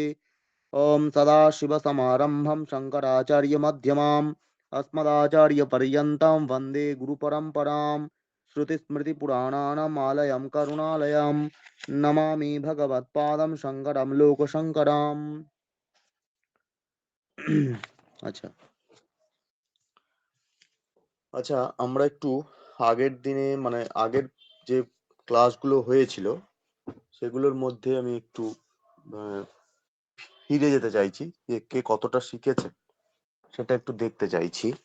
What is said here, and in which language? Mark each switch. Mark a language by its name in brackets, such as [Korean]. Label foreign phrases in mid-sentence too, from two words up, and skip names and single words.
[Sanskrit] ॐ सदाशिवसमारम्भं शङ्कराचार्यमध्यमाम् अस्मदाचार्यपर्यन्तं वन्दे गुरुपरम्परां श्रुतिस्मृतिपुराणानाम् आलयं करुणालयं नमामि भगवत्पादं शङ्करं लोकशङ्करम्। [Bangla] আচ্ছা আচ্ছা আমরা একটু আগের দিনে মানে আগের যে ক্লাসগুলো হয়েছিল সেগুলোর মধ্যে আমি একটু আহ, ফিরে যেতে চাইছি যে কে কতটা শিখেছে সেটা একটু দেখতে চাইছি।